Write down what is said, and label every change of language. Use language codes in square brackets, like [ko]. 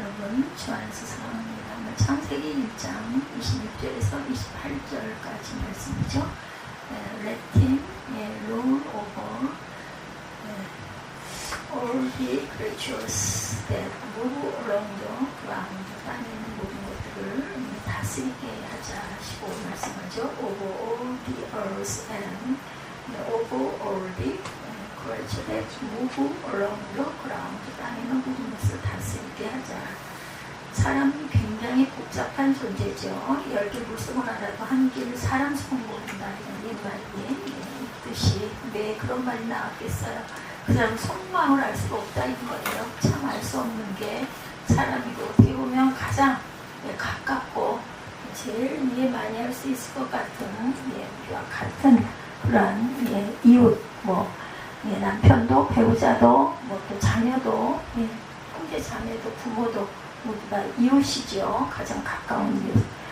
[ko] 여러분 주 안에서 사랑합니다. 창세기 1장 26절에서 28절까지 말씀이죠. [en] Let him rule over all the creatures that move around the ground. [ko] 땅에 있는 모든 것들을 다스리게 하자시고 말씀하죠. [en] Over all the earth and over all the creatures that move around the ground. [ko] 땅에 있는 모든 것을 다스리게 하자. 사람은 굉장히 복잡한 존재죠. 10개 물속을 알아도 한 개를 사람 손 모른다. 이런 말이 있듯이 왜 그런 말이 나왔겠어요. 그 사람 속마음을 알 수가 없다 이 거예요. 참 알 수 없는 게 사람이고 어떻게 보면 가장 가깝고 제일 이해 많이 할 수 있을 것 같은 우리와 같은 그런 이웃 남편도 배우자도 또 자녀도 형제 자매도 부모도 모두가 이웃이죠. 가장 가까운 이웃.